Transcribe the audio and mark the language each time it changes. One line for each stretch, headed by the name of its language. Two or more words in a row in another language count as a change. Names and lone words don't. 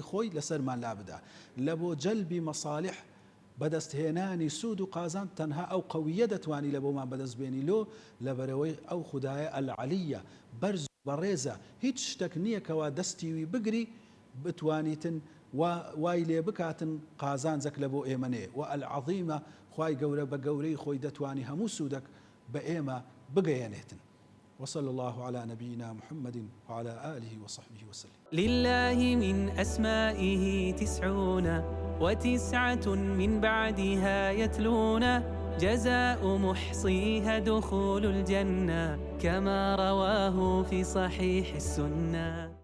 Central Kurdish: خۆی لەسەرمان لا بدا لە بۆ جەلبی مەصالح بەدەستهێنانی سوود و قازان تەنها ئەو قەویە دەتوانی لە بۆمان بەدەستبێنی لۆ لەبەرەوەی ئەو خدایە ئەلعەلیە بەرز بەڕێزە هیچ شتێک نییە کەوا دەستیوی بگری بتوانیتن وای لێ بکاتن قازانجەک لە بۆ ئێمەنێ و ئەلعەظیمە خوای گەورە بە گەورەی خۆی دەتوانی هەموو سوودێک بە ئێمە بگەیەنێتن
Arabic: وصلى الله على نبينا محمد وعلى آله وصحبه وسلم لله من أسمائه 99 من بعدها يتلون جزاء محصيها دخول الجنة كما رواه في صحيح السنة